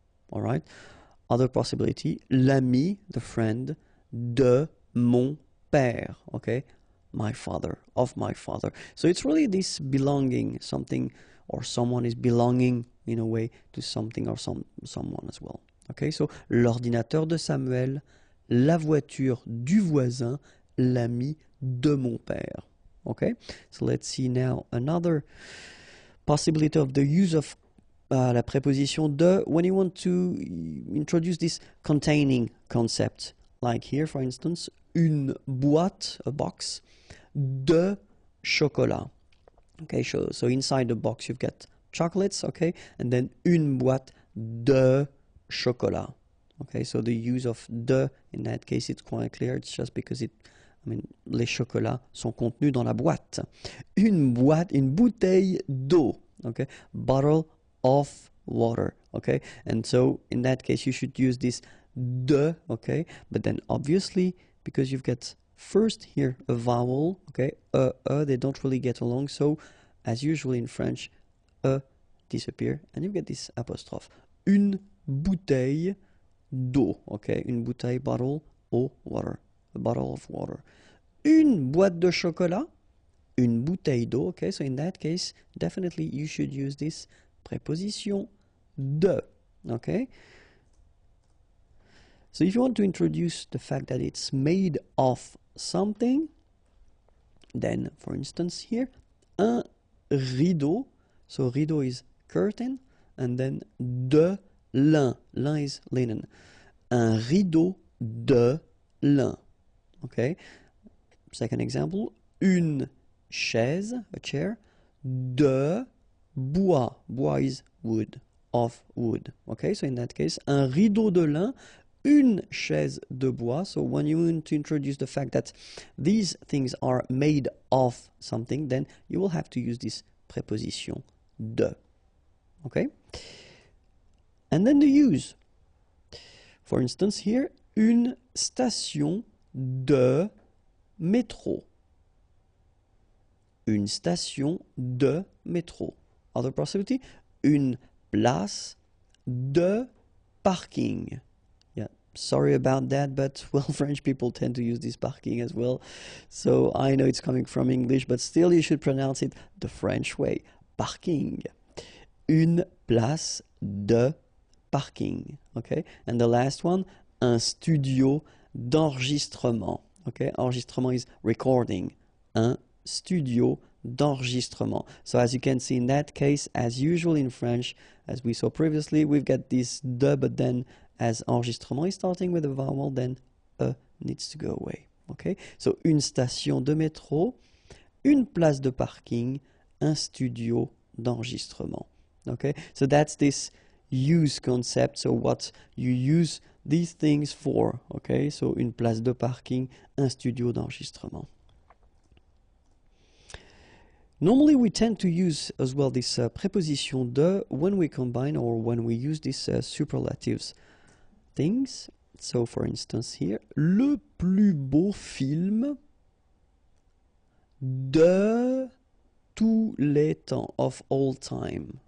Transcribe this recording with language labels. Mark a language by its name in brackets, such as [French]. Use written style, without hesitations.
[English] All right, other possibility, [French] l'ami, [English] the friend, [French] de mon père, [English] okay, my father, of my father. So it's really this belonging, something or someone is belonging in a way to something or someone as well. Okay, so [French] l'ordinateur de Samuel, la voiture du voisin, l'ami de mon père. [English] Okay, so let's see now another possibility of the use of [French] la préposition de [English] when you want to introduce this containing concept. Like here, for instance, [French] une boîte, [English] a box, [French] de chocolat. [English] Okay, so inside the box you've got chocolates, okay, and then [French] une boîte de chocolat. [English] Okay, so the use of de in that case it's quite clear. It's just because [French] les chocolats sont contenus dans la boîte. Une bouteille d'eau. [English] Okay, bottle of water. Okay, and so in that case you should use this de. Okay, but then obviously because you've got first here a vowel, okay, they don't really get along, so as usual in French, disappear, and you get this apostrophe. [French] Une bouteille d'eau, [English] okay, [French] une bouteille, [English] bottle, eau, water, a bottle of water. [French] Une boîte de chocolat, une bouteille d'eau, [English] okay, so in that case, definitely you should use this preposition de, okay. So if you want to introduce the fact that it's made of something, then for instance here, [French] un rideau, [English] so rideau is curtain, and then [French] de lin, [English] lin is linen, [French] un rideau de lin, [English] okay. Second example, [French] une chaise, [English] a chair, [French] de bois, [English] bois is wood, of wood, okay, so in that case, [French] un rideau de lin, une chaise de bois. [English] So when you want to introduce the fact that these things are made of something, then you will have to use this preposition de. Okay? And then the use. For instance, here, [French] une station de métro. Une station de métro. [English] Other possibility, [French] une place de parking. Sorry about that, but well, French people tend to use this parking as well. So I know it's coming from English, but still you should pronounce it the French way. Parking. Une place de parking. Okay? [English] And the last one, [French] un studio d'enregistrement. [English] Okay? Enregistrement is recording. [French] Un studio d'enregistrement. [English] So as you can see in that case, as usual in French, as we saw previously, we've got this de, but then as enregistrement is starting with a vowel, then needs to go away. Okay, so [French] une station de métro, une place de parking, un studio d'enregistrement. [English] Okay, so that's this use concept, so what you use these things for. Okay, so [French] une place de parking, un studio d'enregistrement. [English] Normally we tend to use as well this preposition de when we combine or when we use these superlatives things. So for instance here, [French] le plus beau film de tous les temps, [English] of all time.